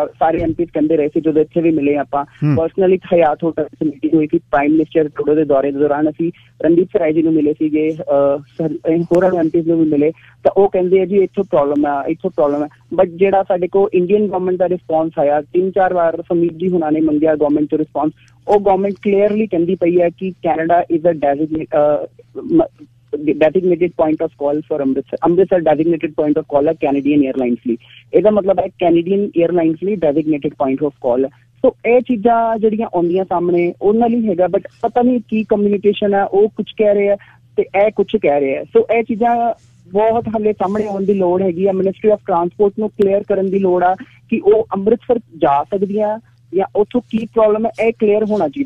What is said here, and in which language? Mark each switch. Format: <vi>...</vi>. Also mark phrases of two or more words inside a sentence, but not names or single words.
<pa>ਸਾਰੇ ਐਮਪੀਜ਼ ਕਹਿੰਦੇ ਰਹੇ ਸੀ, ਜਦੋਂ ਇੱਥੇ ਵੀ ਮਿਲੇ ਆਪਾਂ ਪਰਸਨਲੀ ਹਯਾਤ ਹੋਟਲ 'ਚ ਮੀਟਿੰਗ ਹੋਈ ਸੀ</pa> <en>prime minister</en> <pa>ਟਰੂਡੋ ਦੇ ਦੌਰੇ ਦੇ ਦੌਰਾਨ, ਅਸੀਂ ਰਣਦੀਪ ਸਰਾਏ ਜੀ ਨੂੰ ਮਿਲੇ ਸੀਗੇ, ਹੋਰਾਂ ਐਮਪੀਜ਼ ਨੂੰ ਵੀ ਮਿਲੇ, ਤਾਂ ਉਹ ਕਹਿੰਦੇ ਆ ਜੀ ਇੱਥੋਂ ਪ੍ਰੋਬਲਮ ਹੈ। ਬਟ ਜਿਹੜਾ ਸਾਡੇ ਕੋਲ</pa> <en>Indian government</en> <pa>ਦਾ ਰਿਸਪੌਂਸ ਆਇਆ 3-4 ਵਾਰ ਸਮੀਤ ਜੀ ਹੁਣਾਂ ਨੇ ਮੰਗਿਆ ਗਵਰਨਮੈਂਟ ਤੋਂ ਰਿਸਪੌਂਸ, ਉਹ</pa> <en>government clearly</en> <pa>ਕਹਿੰਦੀ ਪਈ ਹੈ ਕਿ</pa> <en>Canada is a designated point of call for Amritsar designated point of call</en> <pa>ਹੈ</pa> <en>Canadian airlines</en> <pa>ਲਈ। ਇਹਦਾ ਮਤਲਬ ਹੈ</pa> <en>Canadian airlines</en> <pa>ਲਈ</pa> <en>designated point of call</en> <pa>ਹੈ। ਸੋ ਇਹ ਚੀਜ਼ਾਂ ਜਿਹੜੀਆਂ ਆਉਂਦੀਆਂ ਸਾਹਮਣੇ ਉਹਨਾਂ ਲਈ ਹੈਗਾ, ਬਟ ਪਤਾ ਨਹੀਂ ਕੀ ਕਮਿਊਨੀਕੇਸ਼ਨ ਹੈ, ਉਹ ਕੁਝ ਕਹਿ ਰਹੇ ਆ ਤੇ ਇਹ ਕੁਝ ਕਹਿ ਰਹੇ ਆ। ਸੋ ਇਹ ਚੀਜ਼ਾਂ ਬਹੁਤ ਹਾਲੇ ਸਾਹਮਣੇ ਆਉਣ ਦੀ ਲੋੜ ਹੈਗੀ ਆ।</pa> <en>Ministry of Transport</en> <pa>ਨੂੰ ਕਲੀਅਰ ਕਰਨ ਦੀ ਲੋੜ ਆ ਕਿ ਉਹ ਅੰਮ੍ਰਿਤਸਰ ਜਾ ਸਕਦੀਆਂ ਜਾਂ ਉੱਥੋਂ ਕੀ ਪ੍ਰੋਬਲਮ ਹੈ, ਇਹ ਕਲੀਅਰ ਹੋਣਾ ਚਾਹੀਦਾ।</pa>